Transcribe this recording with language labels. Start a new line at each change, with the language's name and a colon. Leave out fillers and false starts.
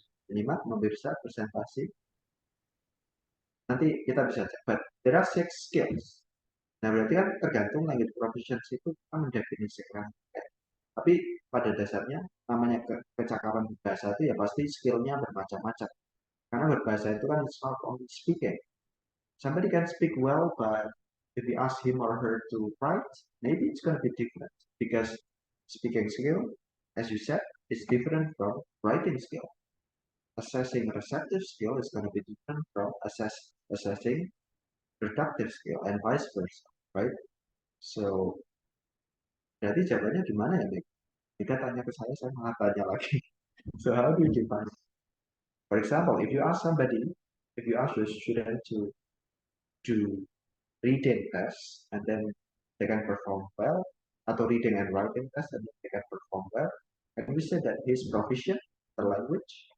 Indonesian: Menyimak, memirsa, presentasi. Nanti kita bisa cek.
English: But there are 6 skills.
Indonesian: Nah, berarti kan tergantung language proficiency itu kan mendefinisikan. Tapi pada dasarnya namanya kecakapan berbahasa itu ya pasti skillnya bermacam-macam. Karena berbahasa itu kan
English: it's not only speaking. Somebody can speak well, but if you ask him or her to write, maybe it's going to be different. Because speaking skill, as you said, is different from writing skill. Assessing receptive skill is going to be different from assessing productive skill and vice versa, right?
Indonesian: So, jadi jawabannya gimana ya, Nick? Jika tanya ke saya malah tanya lagi.
English: So, how do you define it? For example, if you ask your student to do reading test and then they can perform well, atau reading and writing test and they can perform well, can we say that he's proficient in the language?